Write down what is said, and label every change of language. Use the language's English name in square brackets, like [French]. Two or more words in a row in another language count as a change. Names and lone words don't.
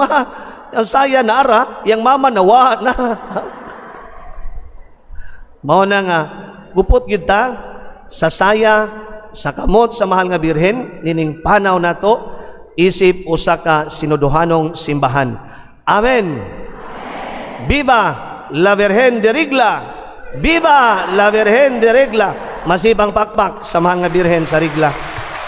[Cebuano] Ang saya nara, iyang mama nawa na. Mao na nga, kupot kita sa saya, sa kamot sa mahal nga birhen, nining panaw na to, isip usa ka sinuduhanong simbahan. [Spanish] Amen. Viva la Virgen de Regla! Viva la Virgen de Regla! [Cebuano] Masibang pakpak sa mahal nga birhen sa Regla.